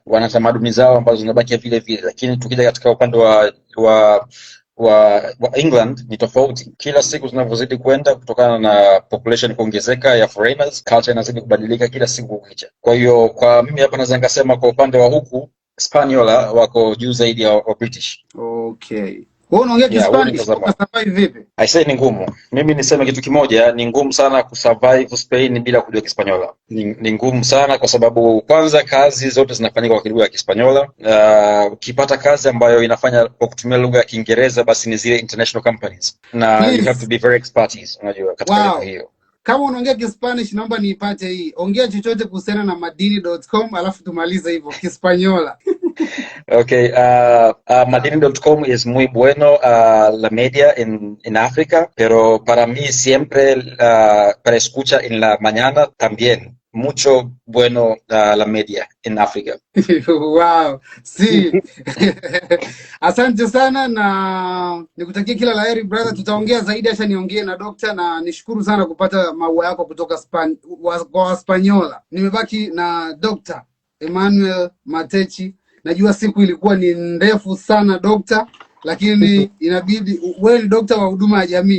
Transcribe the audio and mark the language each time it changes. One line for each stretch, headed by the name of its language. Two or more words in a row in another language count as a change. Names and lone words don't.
Swahili: Wana tamaduni zao ambazo zinabaki vile vile, lakini tukija katika upande wa England ni tofauti. Kila siku zinavyozidi kwenda kutokana na population kuongezeka ya foreigners, culture inazidi kubadilika kila siku kukicha. Kwa hiyo kwa mimi hapa naweza nikasema kwa upande wa huku Spaniola wako juu zaidi ya British. Okay. Wewe unaongea Kispanish, survive vipi?
English: I say
Swahili: ni ngumu. Mimi niseme kitu kimoja, ni ngumu sana kusurvive Spain bila kujua Kispanyola. Ni ngumu sana kwa sababu kwanza kazi zote zinafanyika kwa lugha ya Kispanyola. Ukipata kazi ambayo inafanya kwa kutumia lugha ya Kiingereza basi ni zile
English: international companies. Na you have to be very expertise,
Swahili: unajua katika hiyo. Kama unaongea Kispanish naomba niipate hii. Ongea chochote kuhusiana na Madini.com alafu tumalize hivyo Kispanyola. Okay,
Spanish: Madini.com es muy bueno, la media en África, pero para mí siempre para escuchar en la mañana también, mucho bueno la media en África. Wow, sí.
Swahili: Asante sana na nikutakia kila laheri brother, tutaongea zaidi, acha niongee na dokta, na nishukuru sana kupata maua yako kutoka kwa Waspanyola. Nimebaki na Dr. Emmanuel Matechi. Najua siku ilikuwa ni ndefu sana dokta, lakini inabidi wewe ni dokta wa huduma ya jamii.